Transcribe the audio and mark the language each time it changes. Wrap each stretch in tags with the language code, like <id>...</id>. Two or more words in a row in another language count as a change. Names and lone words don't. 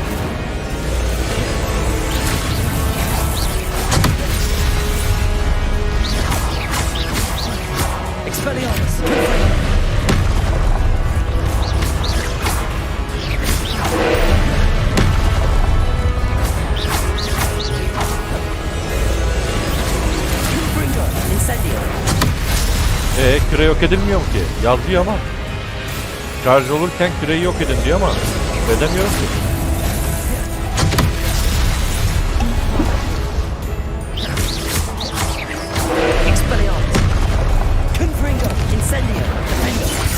<la>Expelliarmus! Confringo! Confringo! Incendio!</la> <tr>Küre yok edilmiyor mu ki? Yazıyor ama. Şarj olurken küreyi yok edin diyor ama edemiyorum ki.</tr> <la>Expelliarmus! Confringo! Incendio! Defender!</la>